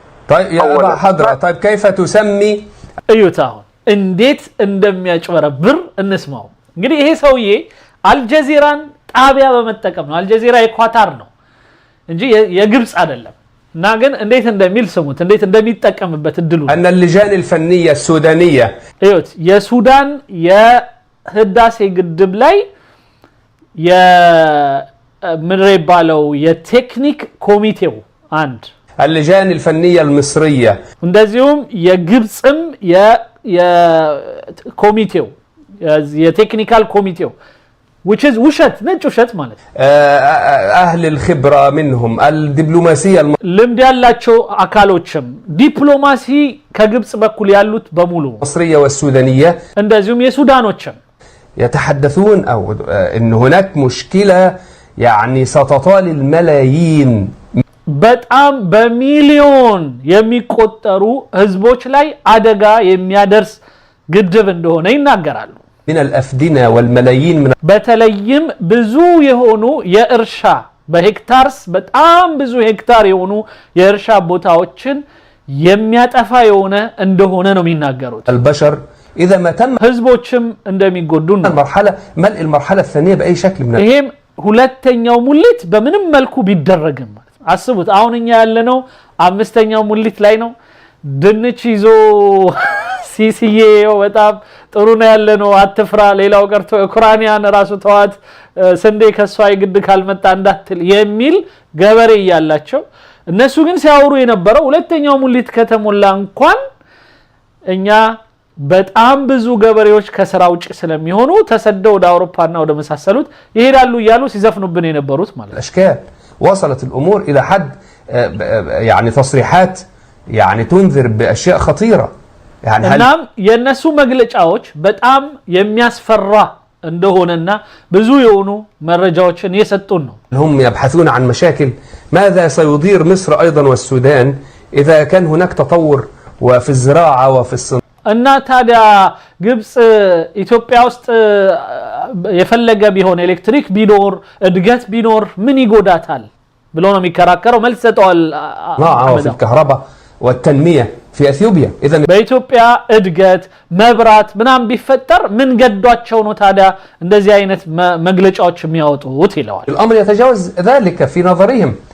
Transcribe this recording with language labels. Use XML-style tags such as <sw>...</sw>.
<ar>طيب يا أبا حضرة طيب كيف تسمي</ar> <am>እዩታው እንዴት እንደሚያጭበረብር እንስማው። እንግዲህ ይሄ ሰውዬ አልጀዚራን ጣቢያ በመጠቀም ነው። አልጀዚራ የኳታር ነው እንጂ የግብጽ አይደለም። እና ግን እንዴት እንደሚል ስሙት እንዴት እንደሚጠቀምበት እድሉ</am> <ar>أن اللجان الفنية السودانية</ar> <am>እዩት የሱዳን የህዳሴ ግድብ ላይ የምድር ይባለው የቴክኒክ ኮሚቴው አንድ</am> <ar>اللجان الفنية المصرية</ar> <am>እንደዚሁም የግብጽም የኮሚቴው የቴክኒካል ኮሚቴው</am> <en>which is</en> <am>ውሸት ነጭ ውሸት ማለት</am> <ar>أهل الخبرة منهم الدبلوماسية</ar> <am>ልምድ ያላቸው አካሎችም ዲፕሎማሲ ከግብጽ በኩል ያሉት በሙሉ</am> <ar>المصرية والسودانية</ar> <am>እንደዚሁም የሱዳኖችም</am> <ar>يتحدثون أو أن هناك مشكلة يعني ستطال الملايين</ar> <am>በጣም በሚሊዮን የሚቆጠሩ ህዝቦች ላይ አደጋ የሚያደርስ ግድብ እንደሆነ ይናገራሉ።</am> <ar>من الأفدنة والملايين من</ar> <am>በተለይም ብዙ የሆኑ የእርሻ በሄክታርስ በጣም ብዙ ሄክታር የሆኑ የእርሻ ቦታዎችን የሚያጠፋ የሆነ እንደሆነ ነው የሚናገሩት።</am> <ar>البشر إذا ما تم</ar> <am>ህዝቦችም እንደሚጎዱ ነው።</am> <ar>ملء المرحلة الثانية بأي شكل من</ar> <am>ይሄም ሁለተኛው ሙሊት በምንም መልኩ ቢደረግም አስቡት አሁን እኛ ያለነው አምስተኛው ሙሊት ላይ ነው። ድንች ይዞ ሲሲዬ በጣም ጥሩ ነው ያለነው አትፍራ ሌላው ቀርቶ ኡክራይናን ራሱ ተዋት ስንዴ ከሷ ይግድ ካልመጣ እንዳትል የሚል ገበሬ ያላቸው እነሱ ግን ሲያወሩ የነበረው ሁለተኛው ሙሊት ከተሞላ እንኳን እኛ በጣም ብዙ ገበሬዎች ከስራ ውጭ ስለሚሆኑ ተሰደው ወደ አውሮፓና ወደ መሳሰሉት ይሄዳሉ ይያሉ ሲዘፍኑብን የነበሩት ማለት</am> <ar>الأشكال وصلت الأمور إلى حد يعني تصريحات يعني تنذر بأشياء خطيرة يعني</ar> <am>እናም የነሱ መግለጫዎች በጣም የሚያስፈራ እንደሆነና ብዙ የሆኑ መረጃዎችን የሰጡን ነው።</am> <ar>هم يبحثون عن مشاكل ماذا سيضير مصر أيضا والسودان إذا كان هناك تطور وفي الزراعة وفي الصناعة</ar> <am>እና ታዲያ ግብጽ ኢትዮጵያ ውስጥ የፈለገ ቢሆን ኤሌክትሪክ ቢኖር እድገት ቢኖር ምን ይጎዳታል ብሎ ነው የሚከራከረው። መልስ ሰጠዋል።</am> <ar>وفي الكهرباء والتنمية في أثيوبيا إذا</ar> <am>በኢትዮጵያ እድገት መብራት ምናም ቢፈጠር ምን ገዷቸው ነው ታዲያ እንደዚህ አይነት መግለጫዎች የሚያወጡት ይለዋል።</am> <ar>الأمر يتجاوز ذلك في نظرهم</ar>